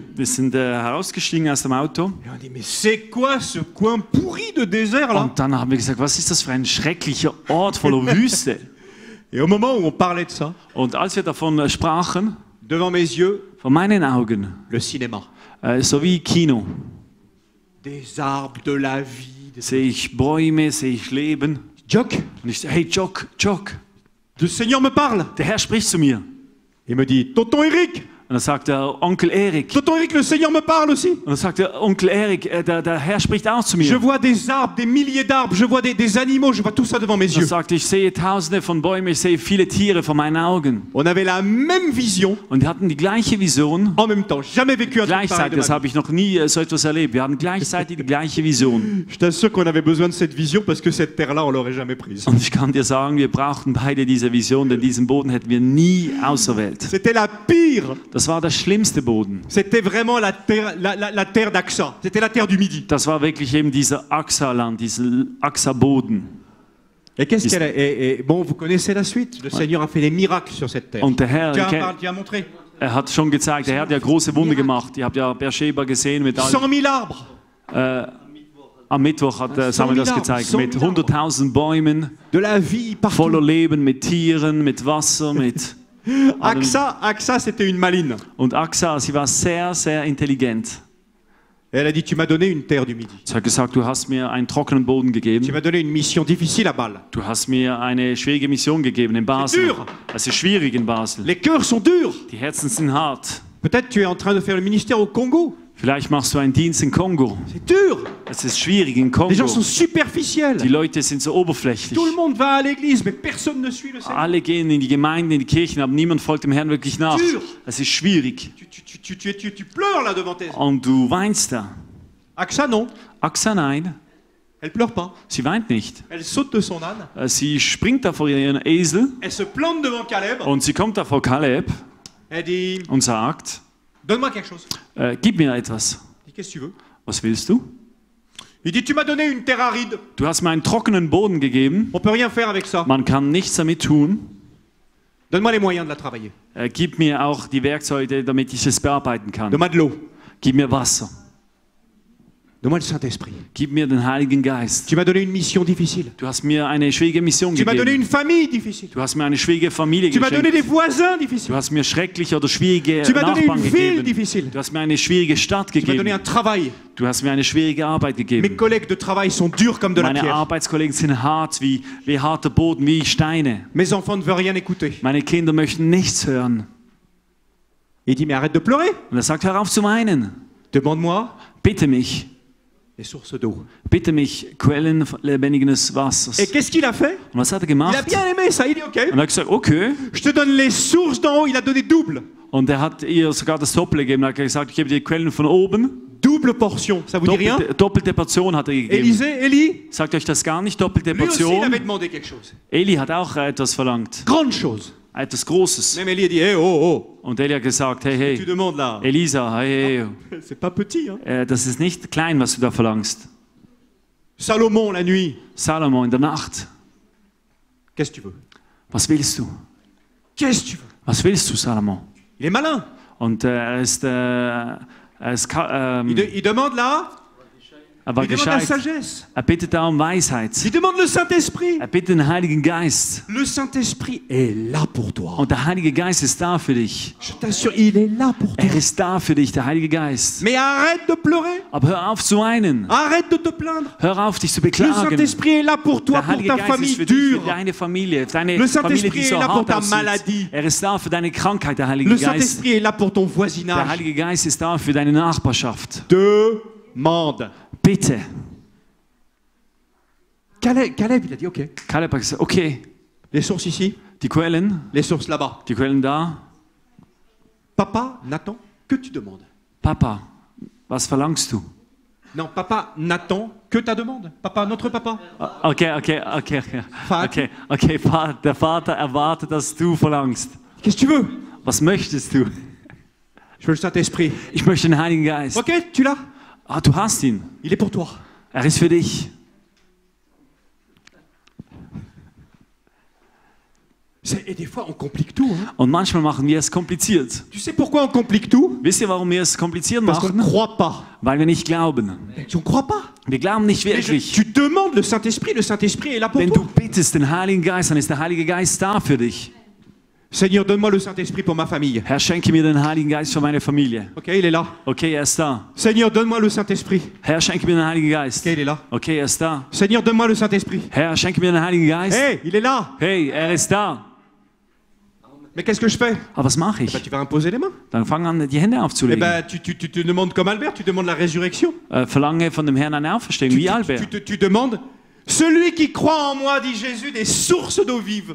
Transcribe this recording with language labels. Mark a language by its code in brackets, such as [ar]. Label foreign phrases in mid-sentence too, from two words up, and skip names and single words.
[de] Wir sind herausgestiegen aus dem Auto. [fr] et on dit mais c'est quoi ce coin pourri de désert là? [de] Und dann haben wir gesagt, was ist das für ein schrecklicher Ort voller Wüste? [fr] Et au moment où on parlait de ça, [de] Und als wir davon sprachen, [fr] devant mes yeux, [de] vor meinen Augen, [fr] le cinéma. [de] so wie Kino, [fr] Des arbres, de la vie. [de] sehe ich Bäume, sehe ich Leben. [fr] Jock, [de] Und ich sage, [fr] hey Jock, le Seigneur me parle. [de] der Herr spricht zu mir. [fr] Il me dit, Tonton Eric, [de] Und dann sagt der Onkel Erik, [fr] Tonton Eric, le Seigneur me parle aussi. [de] und dann sagt der Onkel Erik, der Herr spricht auch zu [fr] Je [de] mir. [fr] vois des arbres, des milliers d'arbres, je vois des animaux, je vois tout ça devant mes [de] Er [fr] yeux. [de] sagt, ich sehe tausende von Bäumen, ich sehe viele Tiere vor meinen Augen. [fr] On avait la même vision [de] Und wir hatten die gleiche Vision. [fr] en même temps. Jamais vécu un truc pareil [de] Gleichzeitig, [fr] de [de] das [fr] ma vie. [de] habe ich noch nie so etwas erlebt. Wir hatten gleichzeitig die gleiche Vision. [fr] Je t'assure qu'on avait besoin de cette vision parce que cette terre-là, on l'aurait jamais prise. [de] Und ich kann dir sagen, wir brauchten beide diese Vision, denn diesen Boden hätten wir nie auserwählt. [fr] C'était la pire. [de] Das war der schlimmste Boden. [fr] C'était vraiment la terre d'Axa. C'était la terre du Midi. [de] Das war wirklich eben dieser Axa-Land, dieser Axa-Boden. [fr] Et qu'est-ce qu'elle a et bon, vous connaissez la suite. Le Seigneur a fait des miracles sur cette terre. [de] Und der Herr, [fr] Tu as montré. [de] hat schon gezeigt, der Herr hat ja große Wunder gemacht. Ihr habt ja Beersheba gesehen mit [fr] 100 000 arbres. [de] am Mittwoch hat Samuel das gezeigt, mit 100.000 Bäumen, [fr] De la vie partout. [de] voller Leben, mit Tieren, mit Wasser, mit... [fr] Axa, c'était une maline. [de] Und Axa, sie war sehr, sehr intelligent. [fr] Et elle a dit, tu m'as donné une terre du Midi. [de] Sie hat gesagt, du hast mir einen trockenen Boden [fr] Tu [de] gegeben. [fr] m'as donné une mission difficile à Bâle. [de] Du hast mir eine schwierige Mission gegeben in Basel. [fr] dur. [de] Es ist schwierig in Basel. [fr] Les cœurs sont durs. [de] Die Herzen sind hart. [fr] Peut-être tu es en train de faire le ministère au Congo. [de] Vielleicht machst du einen Dienst in Kongo. [fr] C'est dur. [de] Es ist schwierig in [fr] Les [de] Kongo. [fr] gens sont superficiels. [de] Die Leute sind so oberflächlich. [fr] Tout le monde va à l'église, mais personne ne suit le Seigneur. [de] Alle gehen in die Gemeinden, in die Kirchen, aber niemand folgt dem Herrn wirklich nach. [fr] Dur. [de] Es ist schwierig. [fr] Tu pleures là devant tes... [de] Und du weinst da. [fr] Axa, non. [de] Axa, nein. [fr] Elle pleure pas. [de] Sie weint nicht. [fr] Elle saute de son âne. [de] Sie springt da vor ihren Esel [fr] Elle se plante devant Caleb. [de] und sie kommt da vor Kaleb [fr] Elle dit, [de] und sagt, [fr] donne-moi quelque chose. [de] gib mir etwas. [fr] Il dit, qu'est-ce que tu veux? [de] Was willst du? [fr] Il dit, tu m'as donné une terre aride. [de] Du hast mir einen trockenen Boden gegeben. [fr] On peut rien faire avec ça. [de] Man kann nichts damit tun. [fr] Donne-moi les moyens de la travailler. [de] Gib mir auch die Werkzeuge, damit ich es bearbeiten kann. [fr] Donne-moi de l'eau. [de] Gib mir Wasser. [fr] Donne-moi le Saint-Esprit. [de] Gib mir den Heiligen Geist. [fr] Tu m'as donné une mission difficile. [de] Du hast mir eine schwierige Mission [fr] Tu m'as donné [de] gegeben. [fr] une famille difficile. [de] Du hast mir eine schwierige Familie [fr] Tu m'as donné [de] geschenkt. [fr] des voisins [de] Du [fr] difficiles. [de] hast mir schreckliche oder schwierige [fr] Tu m'as donné [de] Nachbarn [fr] une ville [de] gegeben. [fr] difficile. [de] Du hast mir eine schwierige Stadt [fr] Tu m'as donné un [de] gegeben. [fr] travail. [de] Du hast mir eine schwierige Arbeit [fr] Mes [de] gegeben. [fr] collègues de travail sont durs comme de la [de] Meine [fr] pierre. [de] Arbeitskollegen sind hart wie harter Boden, wie Steine. [fr] Mes enfants ne veulent rien écouter. [de] Meine Kinder möchten nichts hören. [fr] Il dit, mais arrête de pleurer. [de] Und er sagt, hör auf zu weinen. [fr] Demande-moi [de] Bitte mich. [fr] les sources d'eau. [de] Bitte mich, Quellen lebendigen Wassers. [fr] Et qu'est-ce qu'il a fait? [de] Und was hat er [fr] Il a [de] gemacht? [fr] bien aimé ça. Il dit, ok, [de] Und er hat gesagt, okay. [fr] je te donne les sources d'en haut. Il a donné double. [de] Und er hat ihr sogar das Doppelte gegeben. Er hat gesagt, ich gebe dir die Quellen von oben. [fr] Double portion. Ça vous dit rien? [de] Doppelte Portion hat er gegeben. [fr] Élie, [de] Sagt euch das gar nicht, doppelte [fr] lui aussi, il [de] Portion. [fr] avait demandé quelque chose. [de] Eli hat auch etwas verlangt. [fr] Grande chose. [de] Etwas Großes. [fr] Même Élie a dit, hey, oh, [de] Und Eli hat gesagt, hey, [fr] oh, tu [de] hey, [fr] demandes là. [de] Elisa, hey, [fr] C'est pas petit, hein. [de] hey, das ist nicht klein, was du da verlangst. [fr] Salomon, la nuit. [de] Salomo in der Nacht. [fr] Qu'est-ce que tu veux? [de] Was willst du? [fr] Qu'est-ce que tu veux? [de] Was willst du, Salomo? [fr] Il est malin. [de] Und er [fr] Il demande là. [de] war [fr] Il demande la [de] gescheit. [fr] sagesse. [de] Er bittet da um Weisheit. [fr] Il demande le Saint-Esprit. [de] Er bittet den Heiligen Geist. [fr] Le Saint-Esprit est là pour toi. [de] Und der Heilige Geist ist da für dich. [fr] Je t'assure, il est là pour toi. [de] Er ist da für dich, der Heilige Geist. [fr] Mais arrête de pleurer. [de] Aber hör auf zu weinen. [fr] Arrête de te plaindre. [de] Hör auf, dich zu [fr] Le [de] beklagen. [fr] Saint-Esprit est là pour toi, [de] Der [fr] pour [de] Heilige [fr] ta [de] Geist ist [fr] famille [de] für dich, für [fr] dure. [de] deine Familie, für deine [fr] Le [de] Familie, [fr] Saint-Esprit [de] die so [fr] est là pour [de] hart [fr] ta [de] aussieht. [fr] maladie. [de] Er ist da für deine Krankheit, der Heilige [fr] Le [de] Geist. [fr] Saint-Esprit est là pour ton [de] Der [fr] voisinage. [de] Heilige Geist ist da für deine Nachbarschaft. [fr] Demande. [de] Bitte. [fr] Caleb, il a dit, ok. [de] Kaleb hat gesagt, okay, [fr] Les sources ici, [de] die Quellen [fr] là-bas. [de] da. [fr] Papa n'attend que tu demandes. [de] Papa, was verlangst du? [fr] Non, papa n'attend que ta demande. Papa, notre papa. Okay. [de] Vater. Okay, der Vater erwartet, dass du verlangst. [fr] Qu'est-ce que tu veux? [de] Was möchtest du? [fr] Je veux le Saint-Esprit. [de] Ich möchte den Heiligen Geist. [fr] Ok, tu l'as? [de] Ah, du hast ihn. [fr] Il est pour toi. [de] Er ist für dich. [fr] Et des fois, on complique tout. Hein. [de] Und manchmal machen wir es kompliziert. [fr] Tu sais pourquoi on complique tout? [de] Wisst ihr, warum wir es kompliziert [fr] Parce qu'on ne [de] machen? [fr] croit pas. [de] Weil wir nicht glauben. [fr] On ne croit pas. [de] Wir glauben nicht [fr] Mais [de] wirklich. [fr] tu demandes le Saint-Esprit est là pour [de] Wenn [fr] toi. [de] du bittest den Heiligen Geist, dann ist der Heilige Geist da für dich. [fr] Seigneur, donne-moi le Saint-Esprit pour ma famille. [de] Herr, schenke mir den Heiligen Geist für meine Familie. [fr] Ok, il est là. [de] Okay, er ist da. [fr] Seigneur, donne-moi le Saint-Esprit. [de] Herr, schenke mir den Heiligen Geist. [fr] Ok, il est là. [de] Okay, er ist da. [fr] Seigneur, donne-moi le Saint-Esprit. [de] Herr, schenke mir den Heiligen Geist. [fr] Hey, il est là. [de] Hey, er ist da. [fr] Mais qu'est-ce que je fais? [de] Aber was mache [fr] Bah, [de] ich? [fr] tu vas imposer les mains. [de] Dann fang an, die Hände [fr] Eh [de] aufzulegen. [fr] ben, tu te demandes comme Albert, tu demandes la résurrection. [de] Verlange von dem Herrn eine Auferstehung, wie Albert. [fr] Tu demandes, celui qui croit en moi, dit Jésus, des sources d'eau vive